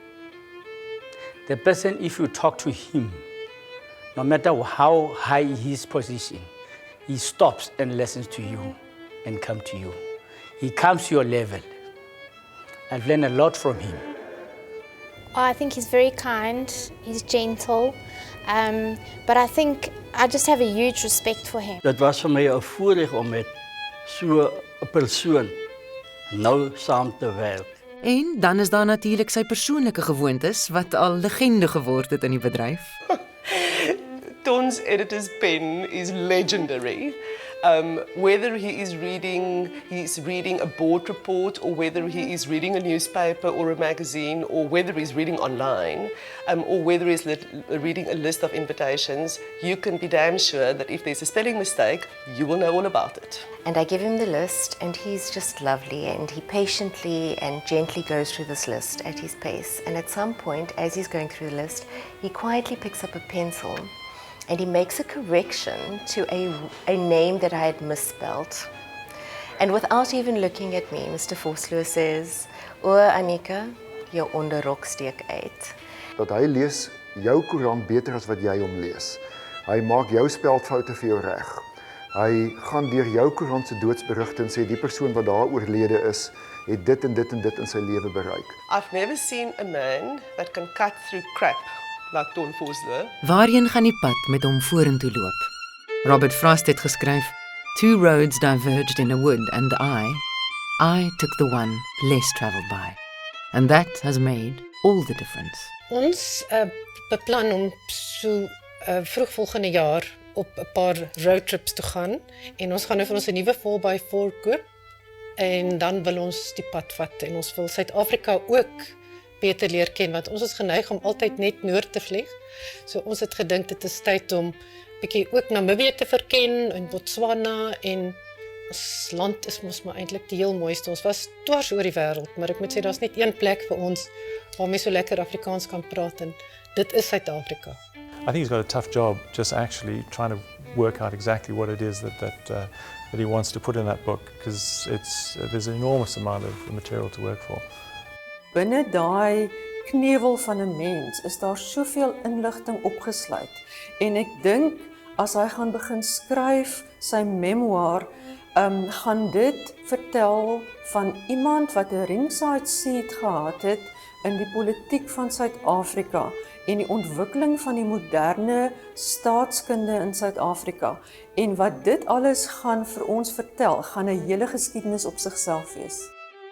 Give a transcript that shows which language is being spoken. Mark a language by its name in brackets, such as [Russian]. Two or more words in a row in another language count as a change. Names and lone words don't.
[English] The person, if you talk to him, no matter how high his position, he stops and listens to you and comes to you. He comes to your level. I've learned a lot from him. I think he's very kind, he's gentle, but I think I just have a huge respect for him. [Afrikaans] Dit was vir my 'n voorreg om met so 'n persoon nou saam te werk. En dan is daar natuurlik sy persoonlike gewoontes wat al legende geword het in die bedryf. [English] Don's editor's pen is legendary. Whether he is reading a board report, or whether he is reading a newspaper or a magazine, or whether he's reading online, or whether he's reading a list of invitations, you can be damn sure that if there's a spelling mistake, you will know all about it. And I give him the list, and he's just lovely, and he patiently and gently goes through this list at his pace. And at some point, as he's going through the list, he quietly picks up a pencil and he makes a correction to a name that I had misspelled. And without even looking at me, Mr. [Afrikaans] Vosloo says, "O Annika, jou onderrok steek uit." Dat hy lees jou koerant beter as wat jy hom lees. Hy maak jou spelfoute vir jou reg. Hy gaan deur jou koerant se doodsberigte en sê die persoon wat daar oorlede is, het dit en dit en dit in sy lewe bereik. [English] I've never seen a man that can cut through crap like Don Vosloo. [Afrikaans] Waarheen gaan die pad met hom vorentoe loop? Robert Frost het geskryf, [English] "Two roads diverged in a wood and I took the one less travelled by. And that has made all the difference." [Afrikaans] Ons beplan om so vroeg volgende jaar op 'n paar roadtrips te gaan en ons gaan nou vir ons 'n nuwe 4x4 koop en dan wil ons die pad vat en ons wil Suid-Afrika ook beter leer ken want ons is geneig om altyd net noord te vlieg. So ons het gedink dit is tyd om bietjie ook Namibië te verken en Botswana en ons land is mos maar eintlik die heel mooiste. Ons was dwars oor die wêreld, maar ek moet sê daar's net een plek vir ons waar mense so lekker Afrikaans kan praat en dit is Suid-Afrika. [English] I think he's got a tough job just actually trying to work out exactly what it is that he wants to put in that book because there's an enormous amount of material to work for. [Afrikaans] Binne daai knewel van 'n mens is daar soveel inligting opgesluit en ek dink as hy gaan begin skryf sy memoir, gaan dit vertel van iemand wat 'n [English] ringside seat [Afrikaans] gehad het in die politiek van Suid-Afrika en die ontwikkeling van die moderne staatskunde in Suid-Afrika en wat dit alles gaan vir ons vertel, gaan 'n hele geskiedenis op sigself wees.